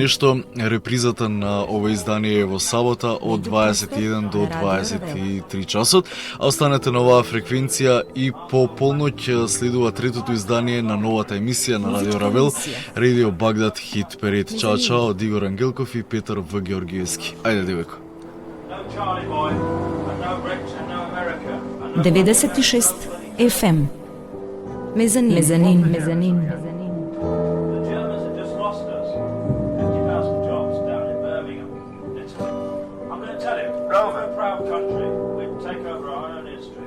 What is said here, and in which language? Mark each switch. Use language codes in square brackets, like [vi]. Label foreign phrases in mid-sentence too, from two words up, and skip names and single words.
[mk] нешто, репризата на ова издание е во сабота од 21 до 23 часот, а останете на оваа фреквенција и по полноќ следува третото издание на новата емисија на Радио Равел, Radio Baghdad Hit Parade. Чао, чао, од Игор Ангелков и Петар В. Георгиевски. Ајде, девојко. [en] No Charlie Boy, and no Brits, and no America, and no 96 FM. [mk] Мезанин. Мезанин. Мезанин. [en] The Germans have just lost us 50,000 jobs down in Birmingham, Italy. I'm going to tell you, we're a proud country. We take over our own history.